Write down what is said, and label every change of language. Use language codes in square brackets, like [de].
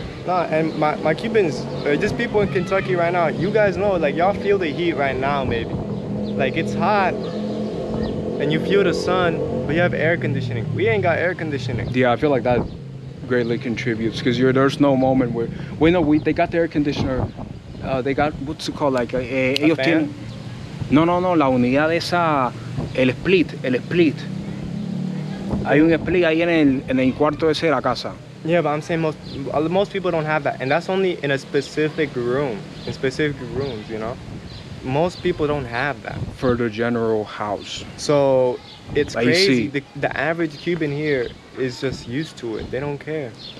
[en] Nah, and my Cubans, just people in Kentucky right now, you guys know, like y'all feel the heat right now maybe. Like it's hot and you feel the sun, but you have air conditioning. We ain't got air conditioning. Yeah, I feel like that greatly contributes because there's no moment where they got the air conditioner. They got what's it called, like [es] ellos tienen. No, la unidad esa, el split. Hay un split ahí en el cuarto ese de la casa. [en] Yeah, but I'm saying most people don't have that, and that's only in a specific room, in specific rooms, you know. Most people don't have that for the general house. So it's crazy. The average Cuban here is just used to it. They don't care.